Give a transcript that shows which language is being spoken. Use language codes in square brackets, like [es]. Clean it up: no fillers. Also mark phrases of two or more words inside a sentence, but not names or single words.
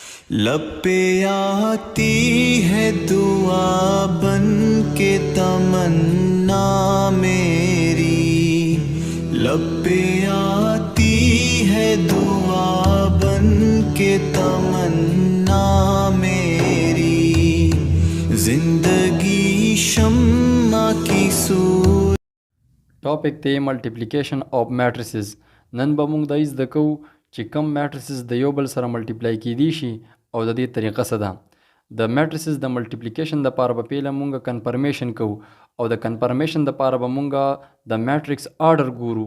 [ur] لب پہ آتی ہے دعا بن کے تمنا میری، لب پہ آتی ہے دعا بن کے تمنا میری، زندگی شمع کی سور. [ps] ټاپک دی [en] multiplication of matrices. [ps] نن به موږ دا زده کوو چې کوم میټریسز د یو بل سره ملټیپلای کیدی شي او د دې طریقه څه ده. د میټریسز د ملټیپلیکیشن دپاره به پیله موږ کنفرمیشن کوو او د کنفرمیشن دپاره به موږ د [en] matrix order [ps] ګورو.